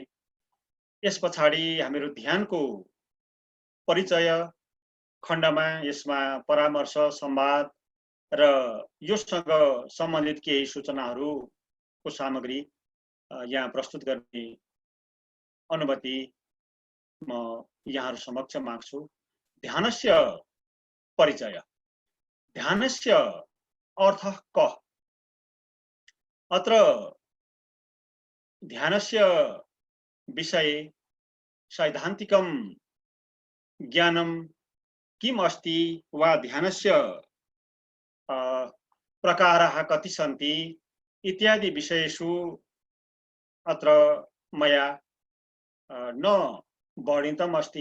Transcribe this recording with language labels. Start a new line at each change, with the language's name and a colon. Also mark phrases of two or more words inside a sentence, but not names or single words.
Nepali: यस पछाडि हामीहरू ध्यानको परिचय खण्डमा यसमा परामर्श, संवाद र योसँग सम्बन्धित केही सूचनाहरूको सामग्री यहाँ प्रस्तुत गर्ने अनुमति म यहाँहरू समक्ष माग्छु।
Sanskrit: ध्यानस्य परिचय। ध्यानस्य अर्थः कः? अत्र ध्यानस्य विषये सैद्धान्तिकं ज्ञानं किम् अस्ति वा ध्यानस्य प्रकाराः कति सन्ति इत्यादि विषयेषु अत्र मया न वर्णितम् अस्ति।